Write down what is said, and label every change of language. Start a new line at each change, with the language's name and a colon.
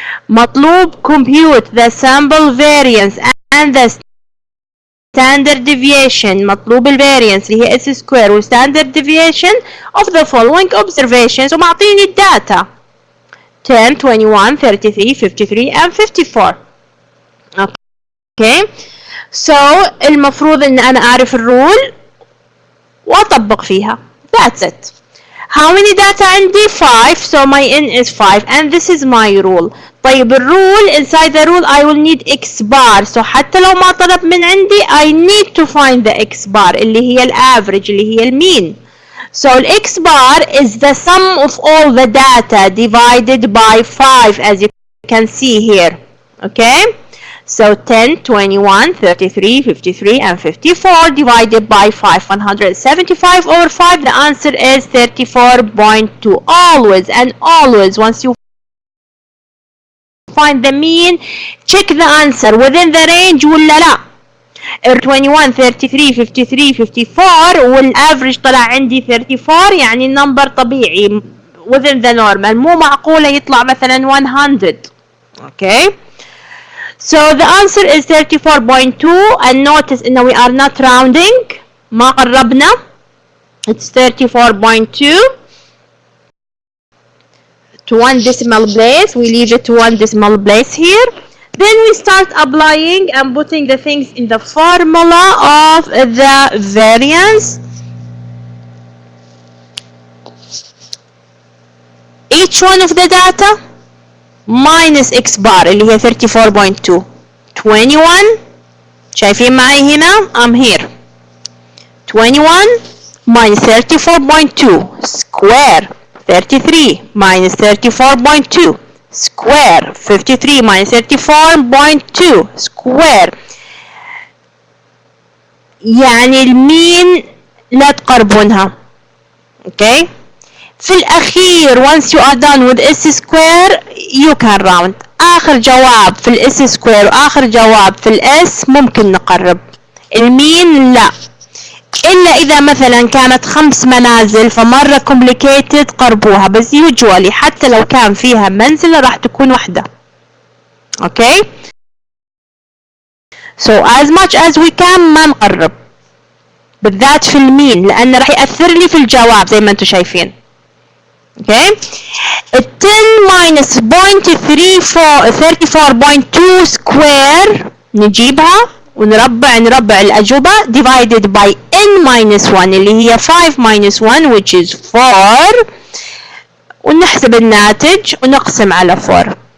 English: مطلوب compute the sample variance and the standard deviation.
Arabic: مطلوب الفاريانس اللي هي
English: s square و standard deviation of the following observations
Arabic: ومعطيني الداتا
English: 10, 21, 33, 53 and 54. Okay.
Arabic: اوكي. المفروض ان انا اعرف الرول واطبق فيها.
English: That's it. How many data
Arabic: عندي؟
English: 5. So my n is 5 and this is my rule.
Arabic: طيب الرول
English: inside the rule I will need x bar.
Arabic: So حتى لو ما طلب من عندي
English: I need to find the x bar
Arabic: اللي هي الافريج اللي هي المين.
English: So x bar is the sum of all the data divided by 5 as you can see here. Okay? So 10, 21, 33, 53 and 54 divided by 5. 175 over 5. The answer is 34.2. Always and always once you find the mean check the answer within the range
Arabic: ولا لا. 21 33 53 54 والافريج طلع عندي 34 يعني النمبر طبيعي
English: within the normal.
Arabic: مو معقولة يطلع مثلا 100.
English: Okay. So the answer is 34.2 and notice
Arabic: إنه
English: we are not rounding.
Arabic: ما قربنا.
English: It's 34.2 to one decimal place. We leave it to one decimal place here. Then we start applying and putting the things in the formula of the variance. Each one of the data minus x bar
Arabic: اللي هي
English: 34.2.
Arabic: 21 شايفين معي هنا
English: I'm here. 21 minus 34.2 square 33 minus 34.2 square 53 minus 34.2 square.
Arabic: يعني المين لا تقربونها.
English: Okay.
Arabic: في الأخير
English: once you are done with s square you can round.
Arabic: آخر جواب في الاس سكوير وآخر جواب في الاس ممكن نقرب. المين لا. إلا إذا مثلا كانت 5 منازل فمرة complicated قربوها بس usually حتى لو كان فيها منزلة راح تكون واحدة.
English: Okay. So as much as we can
Arabic: ما نقرب. بالذات في المين لأن راح يأثر لي في الجواب زي ما انتم شايفين.
English: Okay. 10 minus 34.2 square
Arabic: نجيبها ونربع الأجوبة
English: divided by n minus 1
Arabic: اللي هي
English: 5 minus 1 which is 4
Arabic: ونحسب الناتج ونقسم على 4.